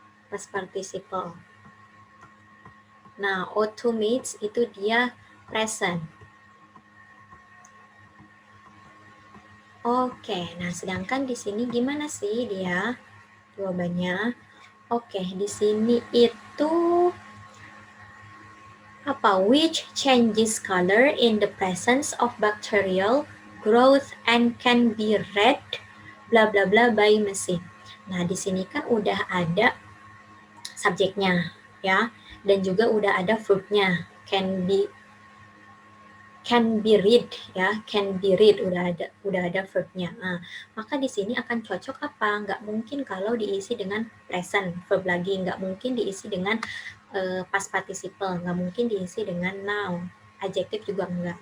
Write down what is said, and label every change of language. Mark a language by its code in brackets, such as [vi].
[en] Past participle. [id] Nah, automates itu dia present. Oke, nah sedangkan di sini gimana sih dia jawabannya? Oke, di sini itu apa? [en] Which changes color in the presence of bacterial growth and can be read bla bla bla by machine. [id] Nah, di sini kan udah ada subjeknya ya, dan juga udah ada verbnya [en] can be read [id] ya, can be read udah ada verbnya. Nah, maka di sini akan cocok apa? Nggak mungkin kalau diisi dengan present verb lagi, nggak mungkin diisi dengan past participle, nggak mungkin diisi dengan noun, adjective juga enggak.